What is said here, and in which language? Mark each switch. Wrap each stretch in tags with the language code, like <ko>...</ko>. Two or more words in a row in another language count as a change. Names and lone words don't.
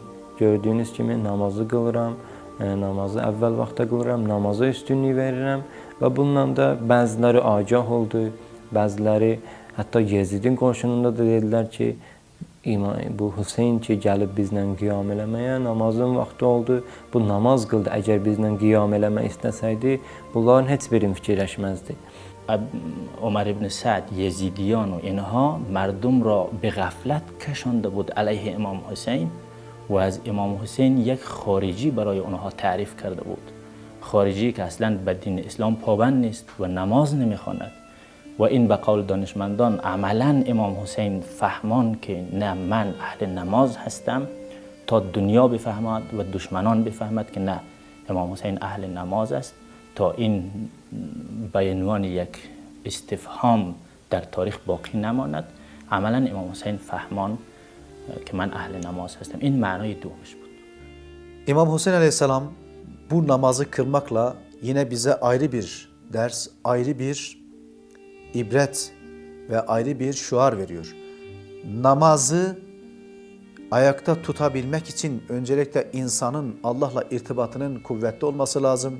<az>Gördüyünüz kimi namazı qılıram, namazı əvvəl vaxtda qılıram, namaza üstünlük verirəm və bununla da bəziləri agah oldu, bəziləri hətta Yezidin qoşununda da dedilər ki, bu Hüseyin ki, gəlib bizlə qiyam eləməyə, namazın vaxtı oldu, bu namaz qıldı. Əgər bizlə qiyam eləmək istəsəydi, bunların heç birini fikirləşməzdi.</az> <fa>عمر ابن سعد یزیدیان و اینها مردم را به غفلت کشانده بود علیه امام حسین و از امام حسین یک خارجی برای اونها تعریف کرده بود. خارجی که اصلا به دین اسلام پابند نیست و نماز نمیخواند. و این به قول دانشمندان عملا امام حسین فهمان که نه، من اهل نماز هستم تا دنیا بفهمد و دشمنان بفهمد که نه، امام حسین اهل نماز است، تا این به عنوان یک استفهام در تاریخ باقی نماند. عملا امام حسین فهمان که من اهل namaز هستم. این معنای دومش بود.</fa> <tr>İmam Hüseyin Aleyhisselam bu namazı kılmakla yine bize ayrı bir ders, ayrı bir ibret ve ayrı bir şuar veriyor. Namazı ayakta tutabilmek için öncelikle insanın Allah'la irtibatının kuvvetli olması lazım.</tr>